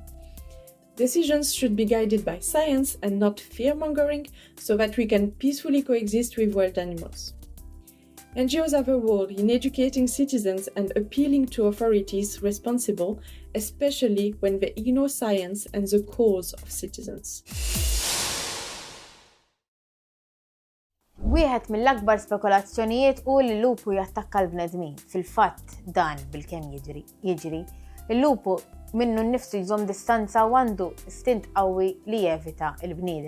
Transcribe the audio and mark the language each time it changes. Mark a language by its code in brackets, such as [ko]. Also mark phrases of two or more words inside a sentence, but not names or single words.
[en] Decisions should be guided by science and not fear-mongering so that we can peacefully coexist with wild animals. NGOs have a role in educating citizens and appealing to authorities responsible, especially when they ignore science and the cause of citizens. [mt] Wieħed mill-akbar spekulazzjonijiet u li l-lupu jattakka l-bnedmin. Fil-fatt dan bil-kemm jiġri. Il-lupu minnu nnifsu jżomm distanza u għandu stint qawwi li jevita l-bniedem.